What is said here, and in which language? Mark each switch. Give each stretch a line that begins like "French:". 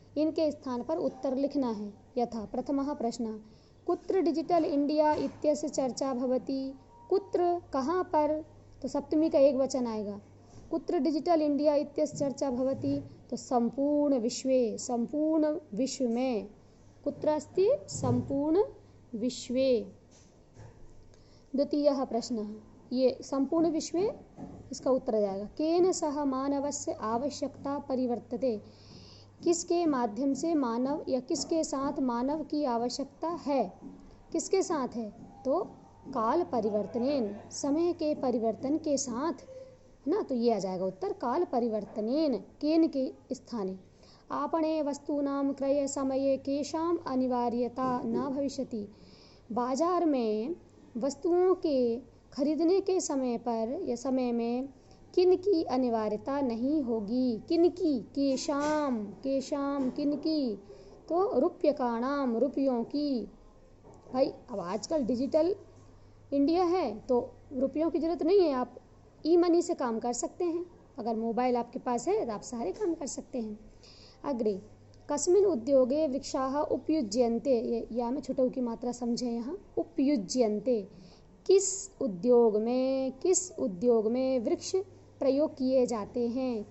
Hindi: इनके स्थान पर उत्तर लिखना है।
Sanskrit: यथा प्रथमः प्रश्नः कुत्र डिजिटल इंडिया इत्यस्य चर्चा भवति।
Hindi: कुत्र कहाँ पर, तो सप्तमी का एक वचन आएगा।
Sanskrit: कुत्र डिजिटल इंडिया इत्यस्य चर्चा भवति,
Hindi: तो संपूर्ण विश्व में।
Sanskrit: कुत्र अस्ति, संपूर्ण विश्वे। द्वितीयः प्रश्नः,
Hindi: ये संपूर्ण विश्व इसका उत्तर आ जाएगा।
Sanskrit: केन सह मानवस्य आवश्यकता परिवर्तते।
Hindi: किसके माध्यम से मानव या किसके साथ मानव की आवश्यकता है। किसके साथ है, तो
Sanskrit: काल परिवर्तनेन,
Hindi: समय के परिवर्तन के साथ, है ना। तो ये आ जाएगा उत्तर
Sanskrit: काल परिवर्तनेन,
Hindi: केन के स्थाने।
Sanskrit: आपणे वस्तूनां क्रय समये केषाम् अनिवार्यता न भविष्यति।
Hindi: बाजार में वस्तुओं के खरीदने के समय पर या समय में किन की अनिवार्यता नहीं होगी। किन की, केशाम, किन की, तो रुप्यकाणाम, रुपयों की। भाई अब आजकल डिजिटल इंडिया है तो रुपयों की जरूरत नहीं है, आप ई मनी से काम कर सकते हैं। अगर मोबाइल आपके पास है तो आप सारे काम कर सकते हैं।
Sanskrit: अग्रे कस्मिन् उद्योगे वृक्षाः उपयुज्यन्ते।
Hindi: या में छुटों की मात्रा समझें यहाँ। उपयुज्यन्ते, किस उद्योग में वृक्ष प्रयोग किए जाते हैं।